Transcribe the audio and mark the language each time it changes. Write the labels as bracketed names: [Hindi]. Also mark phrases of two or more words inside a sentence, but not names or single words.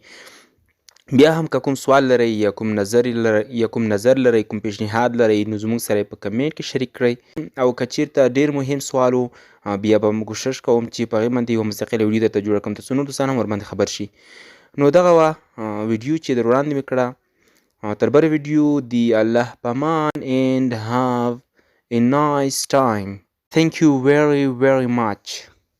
[Pashto] بیا هم که کوم سوال لرئ یا کوم نظر لرئ، کوم پیشنهاد لرئ، نو زموږ سره یې په کمنټ کې شریک کړئ. او که چیرته ډېر مهم سوال و، بیا به کوشش کوم چې په هغې باندې یوه مستقله ویډیو درته جوړه کړم، تر څو نور دوستان هم ورباندې خبر شي. نو دغه وه ویډیو چې در وړاندې مې کړه. تر بله ویډیو دی الله پامان [English] and have a nice time. Thank you very very much.